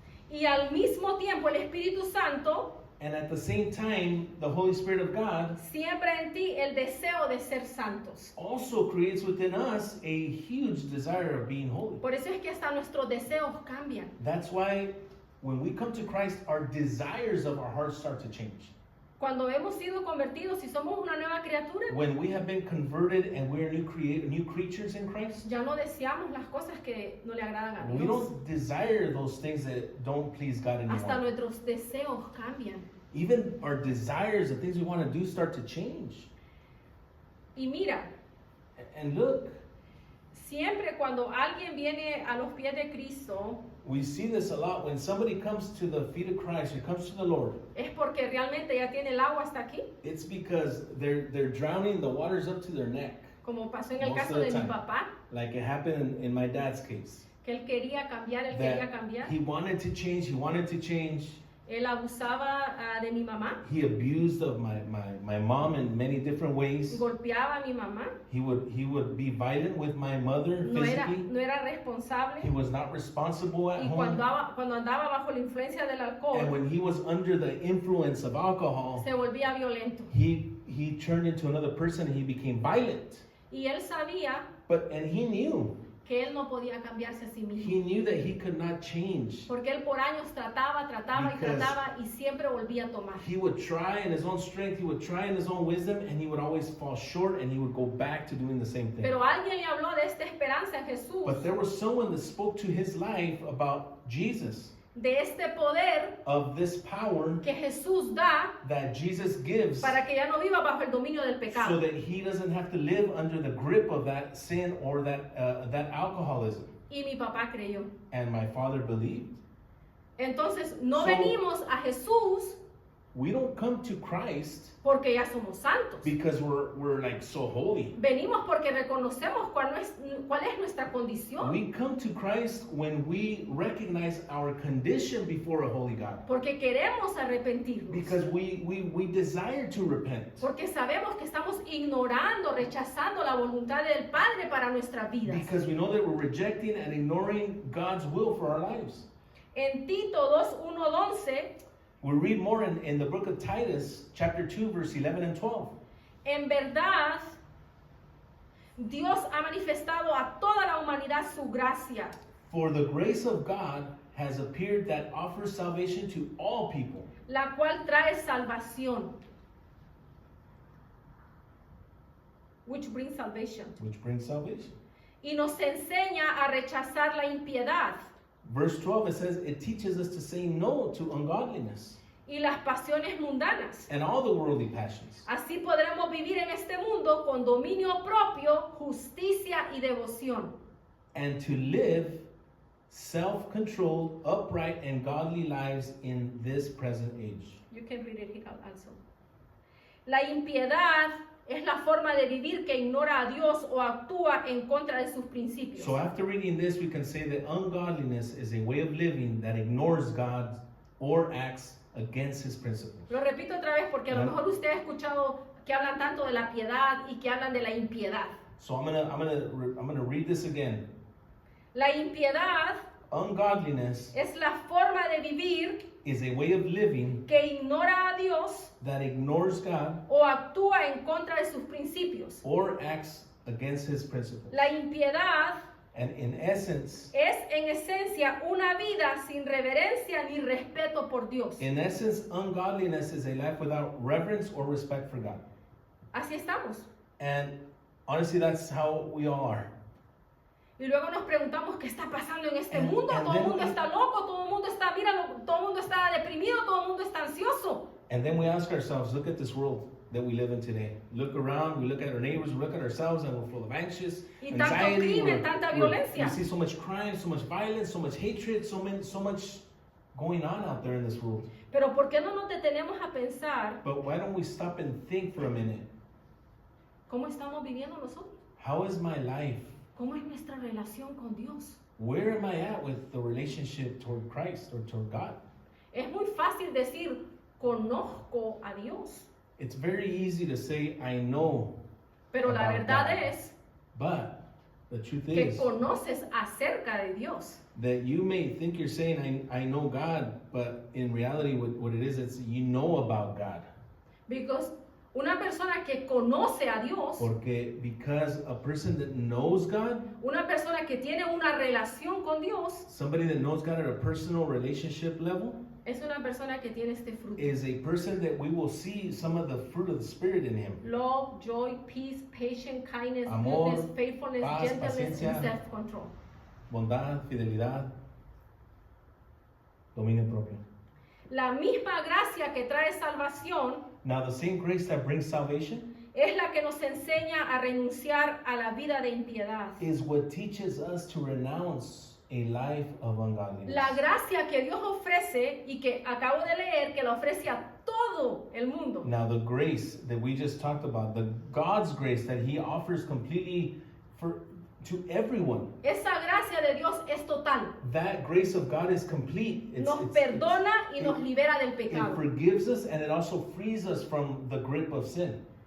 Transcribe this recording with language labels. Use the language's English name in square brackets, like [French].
[Spanish] Y al mismo tiempo el Espíritu Santo [English] And at the same time, the Holy Spirit of God [Spanish] siembra en ti el deseo de ser santos. [English] also creates within us a huge desire of being holy. [Spanish] Por eso es que hasta nuestros deseos cambian. [English] That's why when we come to Christ, our desires of our hearts start to change. [Spanish] Cuando hemos sido convertidos y somos una nueva criatura, [English] When we have been converted and we are new creatures in Christ, [Spanish] ya no deseamos las cosas que no le agradan a [English] we [Spanish] Dios. [English] don't desire those things that don't please God [Spanish] Hasta [English] anymore. [Spanish] nuestros deseos cambian. [English] Even our desires, the things we want to do, start to change. [Spanish] Y mira, [English] And look, [Spanish] siempre cuando alguien viene a los pies de Cristo, [English] we see this a lot. When somebody comes to the feet of Christ, or comes to the Lord, [Spanish] es porque realmente ya tiene el agua hasta aquí, [English] it's because they're drowning, the water's up to their neck. [Spanish] como pasó en el [English] Most [Spanish] caso [English] of the [Spanish] de mi [English] time. [Spanish] papá, [English] Like it happened in my dad's case. [Spanish] que él quería cambiar, él quería [English] That [Spanish] cambiar. [English] he wanted to change. [Spanish] Él abusaba de mi mamá, [English] He abused of my mom in many different ways. [Spanish] golpeaba a mi mamá, [English] He would be violent with my mother [Spanish] no era [English] physically. [Spanish] responsable. [English] He was not responsible at [Spanish] Y [English] home. [Spanish] cuando andaba bajo la influencia del [English] And [Spanish] alcohol, [English] when he was under the influence of alcohol, [Spanish] se volvía violento. [English] he turned into another person and he became violent. [Spanish] Y él sabía [English] And he knew. [Spanish] que él no podía cambiarse a sí mismo. [English] He knew that he could not change. [Spanish] Porque él por años trataba [English] Because [Spanish] y siempre volvía a tomar. [English] He would try in his own strength, he would try in his own wisdom, and he would always fall short and he would go back to doing the same thing. [Spanish] Pero alguien le habló de esta esperanza en Jesús, [English] But there was someone that spoke to his life about Jesus, [Spanish] de este poder [English] of this power [Spanish] que Jesús da [English] that Jesus gives [Spanish] para que ya no viva bajo el dominio del [English] so [Spanish] pecado. [English] that he doesn't have to live under the grip of that sin or that alcoholism. [Spanish] Y mi papá creyó. [English] And my father believed. [Spanish] Entonces no [English] So- [Spanish] venimos a Jesús [English] We don't come to Christ [Spanish] porque ya somos santos. [English] because we're like so holy. [Spanish] Venimos porque reconocemos cuál es nuestra condición. [English] We come to Christ when we recognize our condition before a holy God. [Spanish] Porque queremos arrepentirnos. [English] Because we desire to repent. [Spanish] Porque sabemos que estamos ignorando, rechazando la voluntad del Padre para nuestras vidas. [English] Because we know that we're rejecting and ignoring God's will for our lives. [Spanish] En Tito 2:1-11, [English] We read more in the book of Titus, chapter 2, verse 11 and 12. [Spanish] en verdad, Dios ha manifestado a toda la humanidad su gracia, [English] For the grace of God has appeared that offers salvation to all people, [Spanish] la cual trae salvación. [English] Which brings salvation. which brings salvation. [Spanish] Y nos enseña a rechazar la impiedad [English] Verse 12, it says, it teaches us to say no to ungodliness [Spanish] y las pasiones mundanas. [English] and all the worldly passions. [Spanish] Así podremos vivir en este mundo con dominio propio, justicia y devoción. [English] And to live self-controlled, upright, and godly lives in this present age. You can read it here also. [Spanish] La impiedad es la forma de vivir que ignora a Dios o actúa en contra de sus principios. [English] So after reading this, we can say that ungodliness is a way of living that ignores God or acts against his principles. [Spanish] Lo repito otra vez porque a lo Bueno. mejor usted ha escuchado que hablan tanto de la piedad y que hablan de la impiedad. [English] So I'm gonna read this again. [Spanish] La impiedad [English] Ungodliness [Spanish] es la forma de vivir [English] is a way of living [Spanish] que ignora a Dios [English] that ignores God [Spanish] o actúa en contra de sus principios. [English] or acts against his principles. [Spanish] La impiedad [English] And in essence, [Spanish] es en esencia una vida sin reverencia ni respeto por Dios. [English] ungodliness is a life without reverence or respect for God. [Spanish] Así estamos. [English] And honestly, that's how we all are. [Spanish] Y luego nos preguntamos qué está pasando en este [English] And- [Spanish] mundo. [English] and [Spanish] Todo el [English] then [Spanish] mundo [English] we- [Spanish] está loco, todo el mundo está, míralo, todo el mundo está deprimido, todo el mundo está ansioso. [English] And then we ask ourselves, look at this world that we live in today. Look around, we look at our neighbors, we look at ourselves, and we're full of anxious, [Spanish] Y tanto [English] anxiety. [Spanish] crimen, tanta [English] We [Spanish] violencia. [English] see so much crime, so much violence, so much hatred, so much going on out there in this world. [Spanish] Pero ¿por qué no nos detenemos a pensar [English] But why don't we stop and think for a minute? [Spanish] cómo estamos viviendo nosotros? [English] How is my life? [Spanish] ¿Cómo es nuestra relación con Dios? [English] Where am I at with the relationship toward Christ or toward God? [Spanish] Es muy fácil decir, conozco a Dios. [English] It's very easy to say, I know, [Spanish] Pero la [English] About [Spanish] verdad [English] God. [Spanish] es [English] but the truth [Spanish] que [English] is [Spanish] conoces acerca de Dios. [English] that you may think you're saying, I know God, but in reality, what it is, it's you know about God. Because [Spanish] una persona que conoce a Dios, [English] Because a person that knows God, [Spanish] una persona que tiene una relación con Dios, [English] somebody that knows God at a personal relationship level, [Spanish] es una persona que tiene este fruto. [English] is a person that we will see some of the fruit of the Spirit in him. Love, joy, peace, patience, kindness, [Spanish] Amor, [English] goodness, faithfulness, [Spanish] paz, [English] gentleness, and [Spanish] paciencia. [English] self-control. [Spanish] Bondad, fidelidad, dominio propio. La misma gracia que trae salvación [English] Now, the same grace that brings salvation [Spanish] es la que nos enseña a renunciar a la vida de impiedad. [English] is what teaches us to renounce a life of ungodliness. [Spanish] La gracia que Dios ofrece y que acabo de leer que la ofrece a todo el mundo. [English] Now, the grace that we just talked about, the God's grace that He offers completely to everyone, [Spanish] Esa gracia de Dios es total. [English] that grace of God is complete. [Spanish] Nos perdona y [English] it- [Spanish] nos libera del [English] It [Spanish] pecado. [English] forgives us and it also frees us from the grip of sin.